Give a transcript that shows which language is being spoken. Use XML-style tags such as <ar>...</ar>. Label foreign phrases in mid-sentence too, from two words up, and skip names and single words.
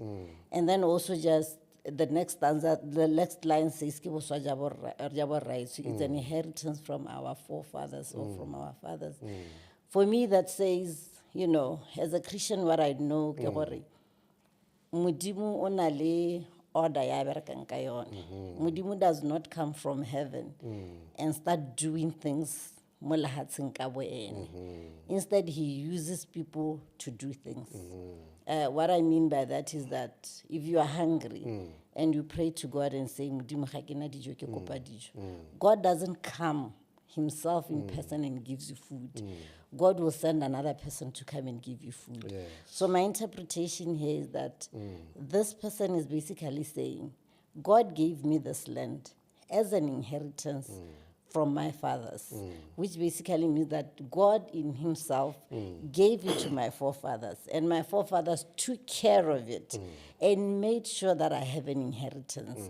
<en>And then also just the next stanza, the next line says, rights. It's an inheritance from our forefathers or from our fathers. For me, that says, you know, as a Christian, what I know,</en> <tn>Mudimu onale order ya berekang ka yona.</tn> <en>Mudimu does not come from heaven and start doing things</en> <tn>mo lehatsheng ka bo ene.</tn> <en>Instead, he uses people to do things. What I mean by that is that if you are hungry and you pray to God and say,</en> <tn>"Modimo ga ke na dijo, ke kopa dijo,"</tn> <en>God doesn't come himself in person and gives you food. God will send another person to come and give you food. Yes. So my interpretation here is that this person is basically saying, God gave me this land as an inheritance from my fathers, which basically means that God in himself gave it to my forefathers, and my forefathers took care of it and made sure that I have an inheritance.</en>